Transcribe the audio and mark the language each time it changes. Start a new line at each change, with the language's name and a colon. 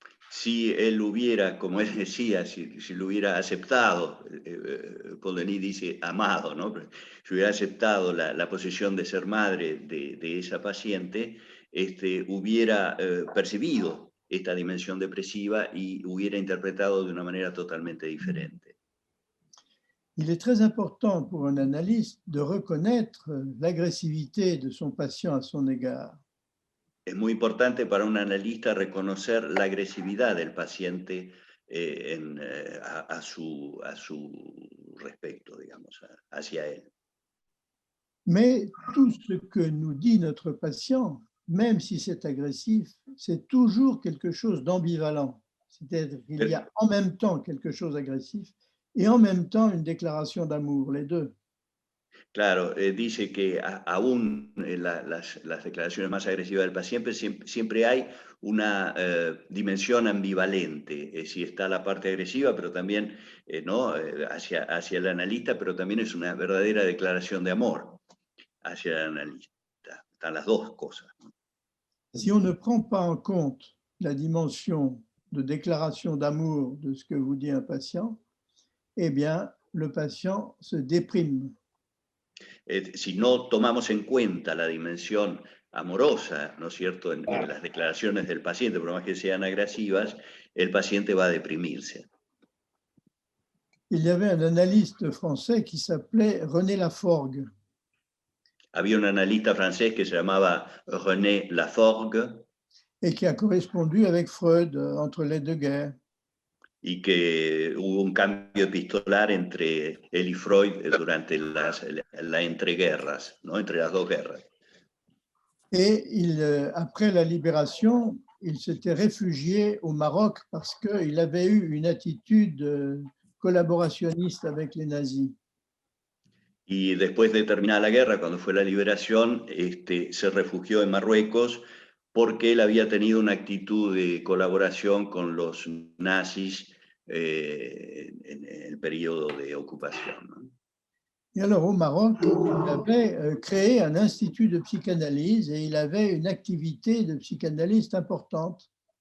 Spanish: Si él hubiera, como él decía, si lo hubiera aceptado, Paul Denis dice amado, ¿no? Si hubiera aceptado la posición de ser madre de esa paciente, hubiera percibido esta dimensión depresiva y hubiera interpretado de una manera totalmente diferente.
French: Il est très important pour un analyste de reconnaître l'agressivité de son patient à son égard.
Spanish: Es muy importante para un analista reconocer la agresividad del paciente a su respecto, digamos, hacia él.
French: Mais tout ce que nous dit notre patient, même si c'est agressif, c'est toujours quelque chose d'ambivalent. C'est-à-dire qu'il y a en même temps quelque chose d'agressif et en même temps une déclaration d'amour, les deux.
Spanish: Claro, dice que aún en las declaraciones más agresivas del paciente siempre hay una dimensión ambivalente. Sí está la parte agresiva, pero también ¿no? hacia el analista, pero también es una verdadera declaración de amor hacia el analista. Están las dos cosas, ¿no?
French: Si on ne prend pas en compte la dimension de déclaration d'amour de ce que vous dit un patient, eh bien, le patient se déprime.
Spanish: Si no tomamos en cuenta la dimensión amorosa, ¿no es cierto?, en las declaraciones del paciente, por más que sean agresivas, el paciente va a deprimirse.
French: Il y avait un analyste français qui s'appelait René Laforgue.
Spanish: Había un analista francés que se llamaba René Laforgue.
French: Et qui a correspondu avec Freud entre les deux guerres.
Spanish: Y que hubo un cambio epistolar entre él y Freud durante la entreguerras, ¿no? Entre las dos guerras.
French: Et après la libération, il s'était réfugié au Maroc parce qu'il avait eu une attitude collaborationniste avec les nazis.
Spanish: Y después de terminar la guerra, cuando fue la liberación, se refugió en Marruecos porque él había tenido una actitud de colaboración con los nazis en el periodo de ocupación, ¿no?
French: Et alors au Maroc, il avait créé un institut de psychanalyse et il avait une activité de psychanalyste importante.